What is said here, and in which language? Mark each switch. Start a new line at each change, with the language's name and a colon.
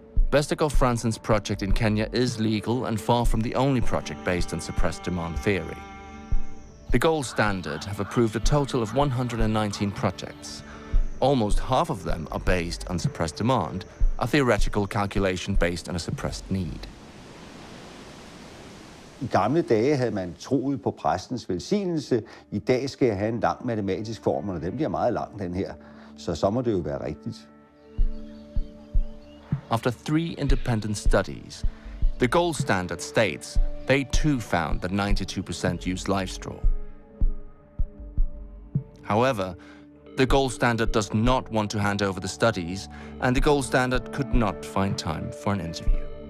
English: Vestergaard Fransen's project in Kenya is legal and far from the only project based on suppressed demand theory. The Gold Standard have approved a total of 119 projects. Almost half of them are based on suppressed demand, a theoretical calculation based on a suppressed need.
Danish: I gamle dage havde man troet på præstens velsignelse. I dag skal jeg have en lang matematisk formel, og den bliver meget lang, den her. Så må det jo være rigtigt.
English: After 3 independent studies, the Gold Standard states they too found that 92% use LifeStraw. However, the Gold Standard does not want to hand over the studies, and the Gold Standard could not find time for an interview.